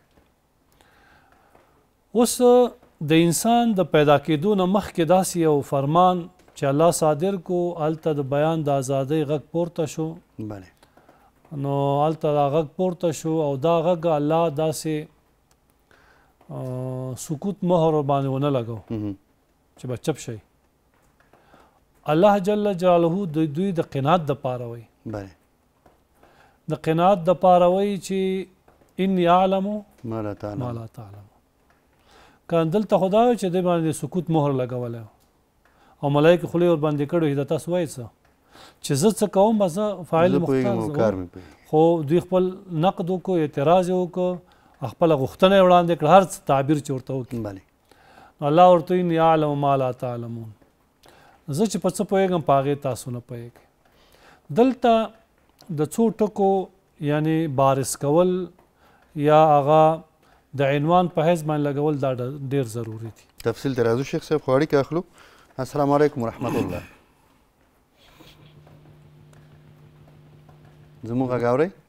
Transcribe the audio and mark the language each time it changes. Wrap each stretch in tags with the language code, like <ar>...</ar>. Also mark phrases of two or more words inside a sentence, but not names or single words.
<ps>اوس د انسان د پیدا کېدو نه مخکې داسې یو فرمان چې الله صادر کو هلته د بیان د ازادۍ غږ پورته شو نو هلته دا غږ پورته شو او دا غږ الله داسې سکوت مهر باندې ونه لګو چې به چپ شي الله جل جلاله دوی د قناعت دپاره وایي د قناعت دپاره وایي چې</ps> <ar>انی اعلم ما لا تعلم</ar> <ps>که دلته خو دا وایي چې دوی باندې سکوت مهر لګولی او ملایکې خولې ورباندې کړی د تاسو وایي څه چې زه څه کوم به زه فاعل مختار خو دوی خپل نقد وکړو اعتراض یې وکړو خپله غوښتنه یې وړاندې کړه هر څه تعبیر چې ورته وکړي نو الله ورته وایي</ps> <ar>انی اعلم ما لا تعلمون</ar> <ps>زه چې په څه پوهېږم په هغې تاسو نه پوهېږئ دلته د څو ټکو یعنې بارز کول یا هغه د عنوان په حیث باندې لګول دا ډېر ضروري دي تفصیل ته راځو شیخ صاحب خو اړیکه اخلو</ps> <ar>السلام علیکم ورحمت الله</ar> <ps>زموږ غږ اورئ</ps>